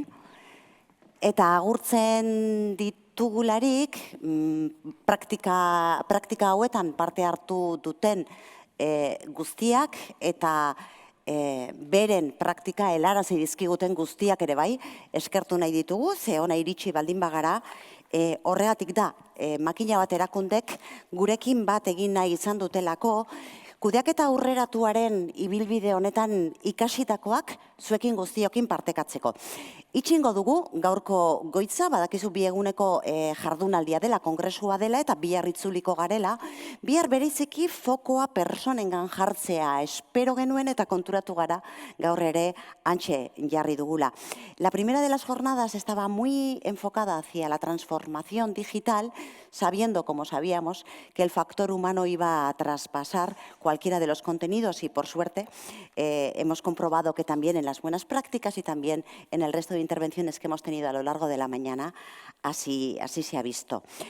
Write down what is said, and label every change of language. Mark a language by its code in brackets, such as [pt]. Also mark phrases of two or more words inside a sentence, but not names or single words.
[eu] Eta agurtzen ditugularik, praktika hauetan parte hartu duten guztiak eta beren praktika helarazi dizkiguten guztiak ere bai, eskertu nahi ditugu, ze ona iritsi baldin bagara, horregatik da, makina bat erakundek gurekin bat egin nahi izan dutelako, kudeaketa aurreratuaren ibilbide honetan ikasitakoak zuekin guztiokin partekatzeko. Itxingo dugu, gaurko goitza, badakizu bi eguneko jardunaldia dela, kongresua dela eta bihar itzuliko garela, bihar bereziki fokoa personengan jartzea espero genuen eta konturatu gara gaur ere hantxe jarri dugula. [es] La primera de las jornadas estaba muy enfocada hacia la transformación digital, sabiendo, como sabíamos, que el factor humano iba a traspasar cualquiera de los contenidos y, por suerte, hemos comprobado que también en las buenas prácticas y también en el resto de intervenciones que hemos tenido a lo largo de la mañana, así se ha visto.